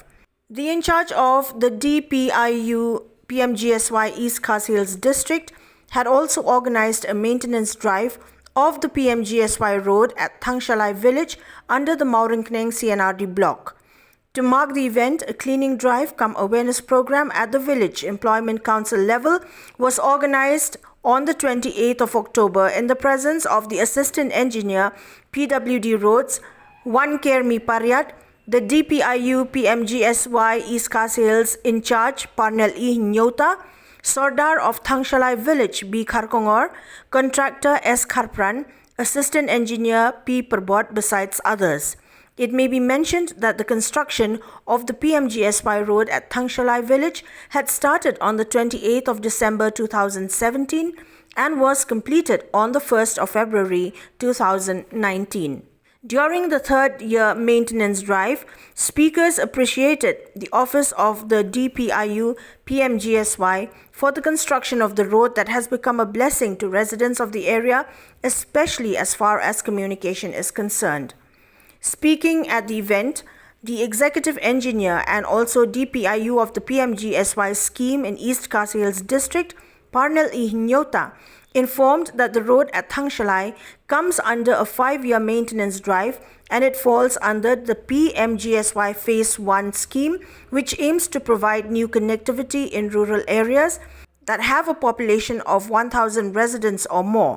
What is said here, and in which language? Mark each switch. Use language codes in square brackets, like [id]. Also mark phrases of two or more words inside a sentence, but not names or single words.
[en] The in charge of the DPIU PMGSY East Khasi Hills District had also organized a maintenance drive of the PMGSY road at Thangshalai village under the Maurinkneng CNRD block. To mark the event, a cleaning drive cum awareness program at the village employment council level was organized on the 28th of October in the presence of the Assistant Engineer, PWD Roads, 1 Kermi Paryat, the DPIU PMGSY East Khasi Hills in charge, Parnel E. Nyota, Sardar of Thangshalai village, B. Kharkongor, contractor S. Kharpran, Assistant Engineer P. Prabhat, besides others. It may be mentioned that the construction of the PMGSY road at Thangshalai village had started on the 28th of December 2017 and was completed on the 1st of February 2019. During the third year maintenance drive, speakers appreciated the Office of the DPIU PMGSY for the construction of the road that has become a blessing to residents of the area, especially as far as communication is concerned. Speaking at the event, the executive engineer and also DPIU of the PMGSY scheme in East Khasi Hills District, Parnel E. Nyota, informed that the road at Thangshalai comes under a 5-year maintenance drive and it falls under the PMGSY Phase 1 scheme, which aims to provide new connectivity in rural areas that have a population of 1,000 residents or more.